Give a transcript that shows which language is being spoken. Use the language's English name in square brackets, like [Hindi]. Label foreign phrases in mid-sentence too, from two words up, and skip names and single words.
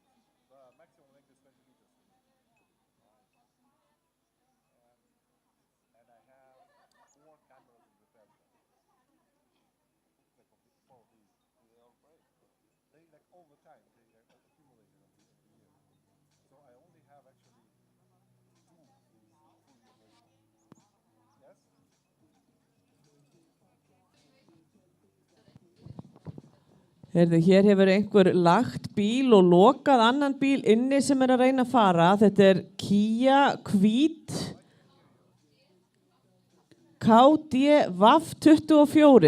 [English] The maximum length is 20 meters. And I have 4 cameras in repair shop. Like 4 of these. They all break. They like all the time. They like accumulated over the year. So I only have actually 2 of these fully operational. Yes? [Icelandic] Heyrðu, hér hefur einhver lagt bíl og lokað annan bíl inni sem að reyna að fara. Þetta Kia hvít KD VAF 24.